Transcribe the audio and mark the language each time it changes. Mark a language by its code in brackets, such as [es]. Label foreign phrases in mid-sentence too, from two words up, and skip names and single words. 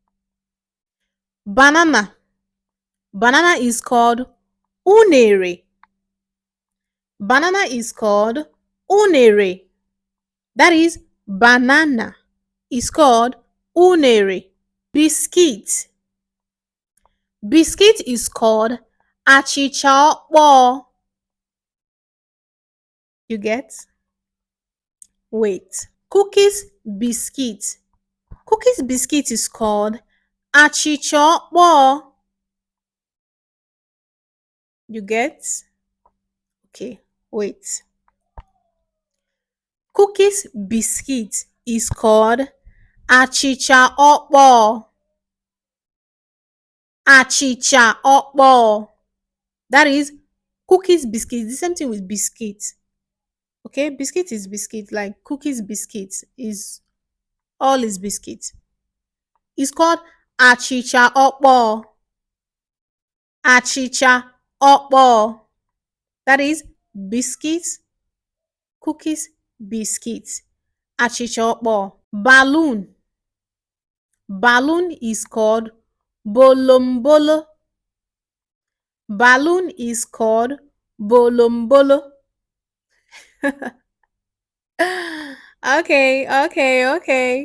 [en] Banana. Banana is called unere. Banana is called unere. That is banana is called unere. Biscuit. Biscuit is called [ig] achịcha ọkpọọ. [en] You get? Wait. Cookies biscuit. Cookies biscuit is called [ig] achịcha ọkpọọ. [en] You get? Okay, wait. Cookies biscuit is called [ig] achịcha ọkpọọ. Achịcha ọkpọọ. [en] That is cookies biscuit. The same thing with biscuit. Okay, biscuit is biscuit. Like cookies biscuit is all is biscuit. It's called [ig] achịcha ọkpọọ. Achịcha ọkpọọ. [en] That is biscuit, cookies, biscuits. [ig] Achịcha ọkpọọ. [en] Balloon. Balloon is called bolombolo. Balloon is called bolombolo. Okay.